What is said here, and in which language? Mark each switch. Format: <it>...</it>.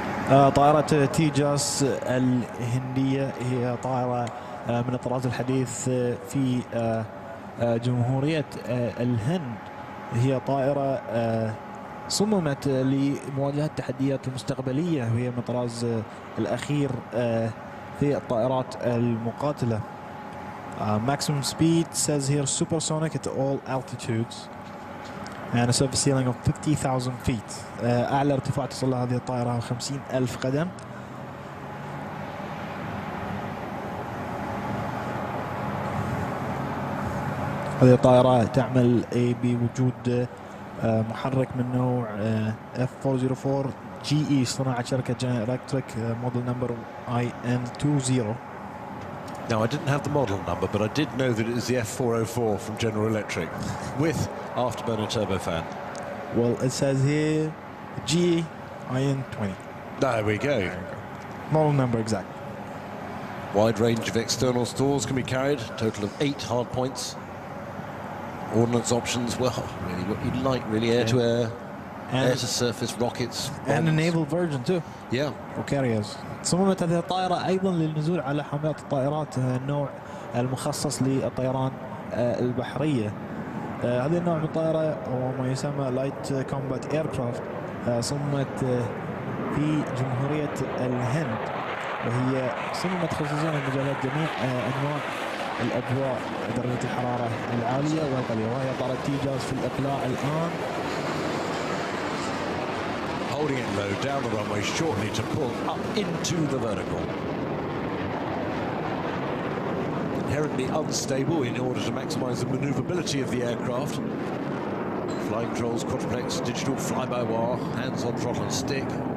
<ar>طائرة تيجاس الهندية هي طائرة من الطراز الحديث في جمهورية الهند. هي طائرة صممت لمواجهة التحديات المستقبلية وهي من الطراز الأخير في الطائرات المقاتلة.</ar> <en>Maximum speed says here supersonic at all altitudes and a surface ceiling of 50,000 feet.</en> <ar>أعلى ارتفاع تصل له هذه الطائرة 50,000 قدم. هذه الطائرة تعمل بوجود محرك من نوع F404 GE صناعة شركة General Electric</ar> <en>model number IN20. Now, I didn't have the model number, but I did know that it is the F404 from General Electric with afterburner turbofan. Well, it says here GIN20. There we go. There you go. Model number exact. Wide range of external stores can be carried, total of 8 hard points. Ordnance options, well, really what you'd like, really, air-to-air, air-to-surface rockets. And a naval version too. Yeah. وكاريرز.</en> <ar>صممت هذه الطائرة أيضا للنزول على حاملات الطائرات النوع المخصص للطيران البحرية. هذه النوع من الطائرة هو ما يسمى</ar> <en>Light combat aircraft.</en> <ar>صممت في جمهورية الهند، وهي صممت خصوصا لمجالات جميع أنواع الأجواء، درجة الحرارة العالية والقليلة، وهي طائرة تيجاس في الإقلاع الآن.</ar> <en>Holding it low down the runway shortly to pull up into the vertical. Inherently unstable in order to maximize the maneuverability of the aircraft. Flying controls, quadruplex, digital fly-by-wire, hands on throttle and stick.</en>